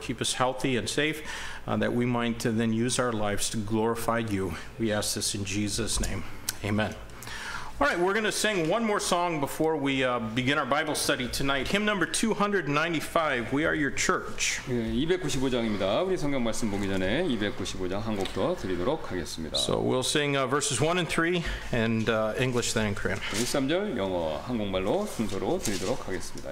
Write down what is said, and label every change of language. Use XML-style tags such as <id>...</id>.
<en>Keep us healthy and safe, that we might then use our lives to glorify you. We ask this in Jesus' name. Amen. All right, we're going to sing one more song before we begin our Bible study tonight. Hymn number 295, We Are Your Church.</en> <ko>295장입니다. 우리 성경 말씀 보기 전에 295장 한 곡 더 드리도록 하겠습니다.</ko> <en>So we'll sing verses 1 and 3 and English then in Korean.</en> <ko>1~3절 영어 한국말로 순서로 드리도록 하겠습니다.</ko>